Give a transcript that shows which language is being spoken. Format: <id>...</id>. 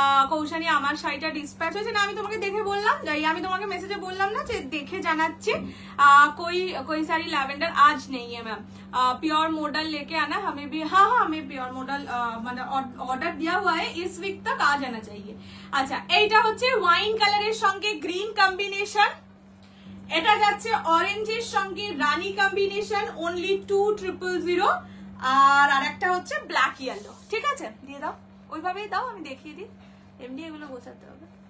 <bn>কৌশানী আমার শাড়িটা ডিসপ্যাচ হয়েছে না, আমি তোমাকে দেখে বললাম, আমি তোমাকে মেসেজে বললাম না যে দেখে জানাচ্ছি।</bn> <hi>कोई सारी लैवेंडर आज नहीं है मैम, प्योर मॉडल लेके आना हमें भी। हाँ हमें प्योर मॉडल मतलब ऑर्डर दिया हुआ है, इस वीक तक आ जाना चाहिए।</hi> <bn>আচ্ছা এইটা হচ্ছে ওয়াইন কালারের সঙ্গে গ্রিন কম্বিনেশন, এটা যাচ্ছে অরেঞ্জের সঙ্গে রানী কম্বিনেশন, অনলি 2000। আর আরেকটা হচ্ছে ব্ল্যাক ইয়েলো, ঠিক আছে দিয়ে দাও, ওইভাবেই দাও, আমি দেখিয়ে দিই, এমনি এগুলো বোঝাতে হবে।</bn>